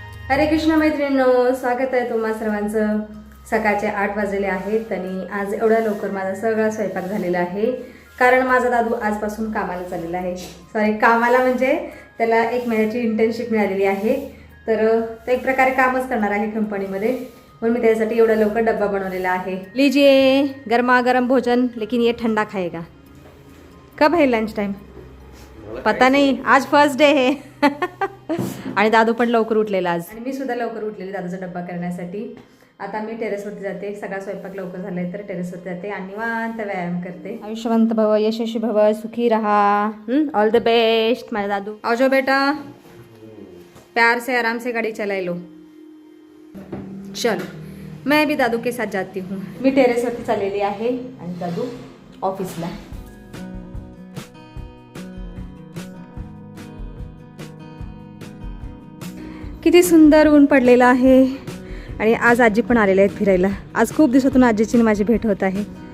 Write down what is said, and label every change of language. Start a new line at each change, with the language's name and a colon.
Marathi: हरे कृष्ण मैत्रिणींनो, स्वागत आहे तुम्हा सर्वांचं. सकाळचे 8 वाजलेले आहेत आणि आज एवढ्या लवकर माझा सगळा स्वयंपाक झालेला आहे, कारण माझा दादू आजपासून कामाला चाललेला आहे. सॉरी, कामाला म्हणजे त्याला 1 महिन्याची इंटर्नशिप मिळालेली आहे, तर ते एक प्रकारे कामच करणार आहे कंपनीमध्ये. म्हणून मी त्यासाठी एवढा लवकर डब्बा बनवलेला आहे.
Hindi: लीजिए गरमा गरम भोजन, लेकिन ये ठंडा खाएगा. कब है लंच टाइम पता नहीं, आज फर्स्ट डे है.
Marathi: आणि दादू पण लवकर उठलेला आज, आणि मी सुद्धा लवकर उठलेली दादूचा डब्बा करण्यासाठी. आता मी टेरेसवरती जाते, सगळा स्वयंपाक लवकर झालाय तर टेरेसवरती जाते आणि निवांत व्यायाम करते. आयुष्यवंत भव, यशस्वी भव, सुखी रहा,
English: all the best
Marathi: माझा दादू.
Hindi: आओ जाओ बेटा, प्यार से आराम से गाड़ी चला लो. चलो, मैं भी दादू के साथ जाती हूँ.
Marathi: मी टेरेसवरती चाललेली आहे आणि दादू ऑफिसला. किती सुंदर ऊन पडलेलं आहे आणि आज आजी पण आलेल्या आहेत फिरायला. आज खूप दिवसातून आजीची आणि माझी भेट होत आहे.